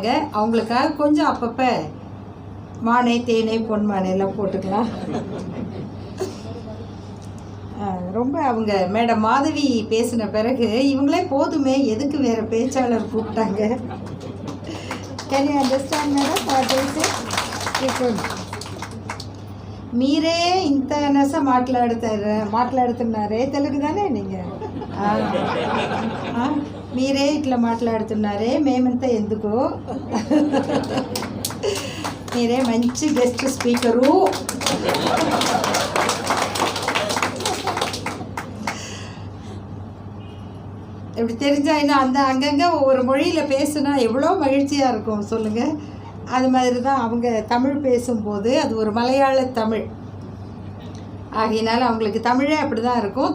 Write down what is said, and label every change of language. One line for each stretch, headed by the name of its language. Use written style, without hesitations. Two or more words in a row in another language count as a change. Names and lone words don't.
Tamil: அவங்களுக்காக கொஞ்சம் அப்பப்போ மானே தேனே பொன்மானேலாம் போட்டுக்கலாம். ரொம்ப அவங்க மேடம் மாதவி பேசின பிறகு இவங்களே போதுமே, எதுக்கு வேறு பேச்சாளர் கூப்பிட்டாங்க.
English: can you understand madam what I say?
Telugu: మీరే ఇంత నస మాట్లాడుతున్నారే, తెలుగుదానే నీకు మీరే ఇట్లా మాట్లాడుతున్నారే, మేమంతా ఎందుకు, మీరే మంచి గెస్ట్ స్పీకరు.
Tamil: இப்படி தெரிஞ்சா இன்னும் அங்கங்கே ஒவ்வொரு மொழியில் பேசுனா எவ்வளோ மகிழ்ச்சியாக இருக்கும் சொல்லுங்கள். அது மாதிரி தான் அவங்க தமிழ் பேசும்போது அது ஒரு மலையாள தமிழ் ஆகையினால அவங்களுக்கு தமிழே அப்படி தான் இருக்கும்.